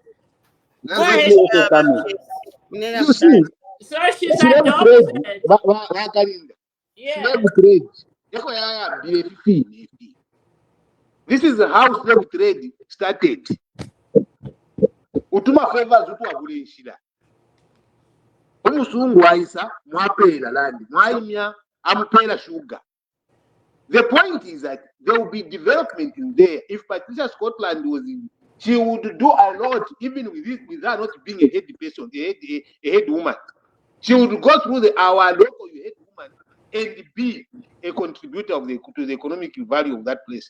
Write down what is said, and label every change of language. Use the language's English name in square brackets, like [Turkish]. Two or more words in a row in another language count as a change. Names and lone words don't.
[English] Let me also come in. You see, so she's adopted. [Bemba] Wakalinda. [English] Yeah. This is how slave trade started. [Bemba] Utuma favors utwagule nshira. Umusungu waisa mwapela land, mwaimya amupela sugar. [English] The point is that there will be development in there. If Patricia Scotland was in, she would do a lot, even with her not being a head person, a head woman. She would go through our local head woman and be a contributor to the economic value of that place.